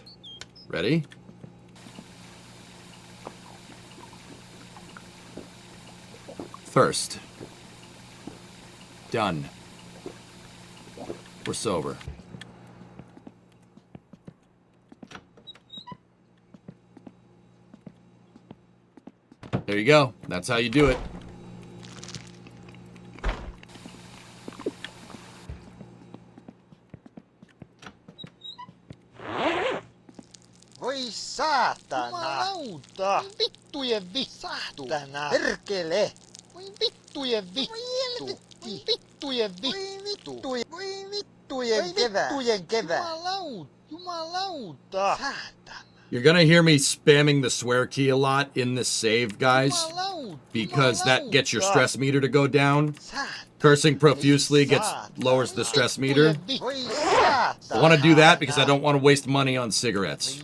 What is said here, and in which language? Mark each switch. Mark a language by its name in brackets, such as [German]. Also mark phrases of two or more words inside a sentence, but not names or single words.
[English] Ready? First. Done. We're sober. There you go. That's how you do it. [Finnish] Voi saatana! Jumalauta! Vittujen saatana! Perkele! Voi vittujen vittu! Voi vittujen vittu! Voi vittujen kevää! Jumalauta! Saatana! [English] You're gonna hear me spamming the swear key a lot in this save, guys, because that gets your stress meter to go down. Cursing profusely lowers the stress meter. I want to do that because I don't want to waste money on cigarettes.